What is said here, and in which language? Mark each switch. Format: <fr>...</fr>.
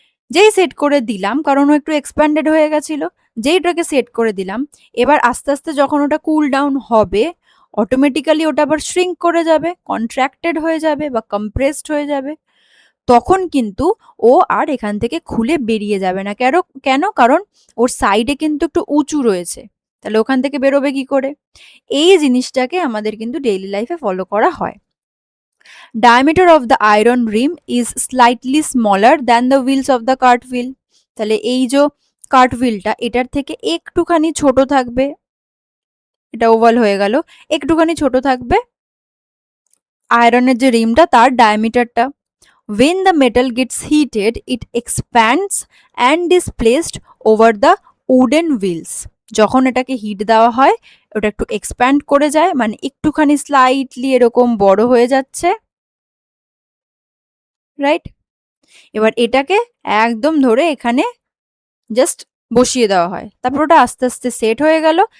<bn>যেই সেট করে দিলাম, কারণ ও একটু এক্সপ্যান্ডেড হয়ে গেছিল, যেই ওটাকে সেট করে দিলাম, এবার আস্তে আস্তে যখন ওটা কুল ডাউন হবে, অটোমেটিক্যালি ওটা আবার শ্রিঙ্ক করে যাবে, কন্ট্রাক্টেড হয়ে যাবে বা কম্প্রেসড হয়ে যাবে। তখন কিন্তু ও আর এখান থেকে খুলে বেরিয়ে যাবে না। কেন? কারণ ওর সাইডে কিন্তু একটু উঁচু রয়েছে, তাহলে ওখান থেকে বেরোবে কি করে? এই জিনিসটাকে আমাদের কিন্তু ডেইলি লাইফে ফলো করা হয়।</bn> <en>Diameter of the iron rim is slightly smaller than the wheels of the cart wheel.</en> <bn>তাহলে এই যে কার্ট হুইলটা এটার থেকে একটুখানি ছোট থাকবে, এটা ওভাল হয়ে গেল, একটুখানি ছোট থাকবে আয়রনের যে রিমটা তার ডায়ামিটারটা।</bn> <en>When the metal gets heated, it expands and is placed over the wooden wheels.</en> <bn>যখন এটাকে হিট দেওয়া হয়, ওটা একটু এক্সপ্যান্ড করে যায়, মানে একটুখানি স্লাইটলি এরকম বড় হয়ে যাচ্ছে, রাইট? এবার এটাকে একদম ধরে এখানে জাস্ট বসিয়ে দেওয়া হয়, তারপর ওটা আস্তে আস্তে সেট হয়ে গেল।</bn>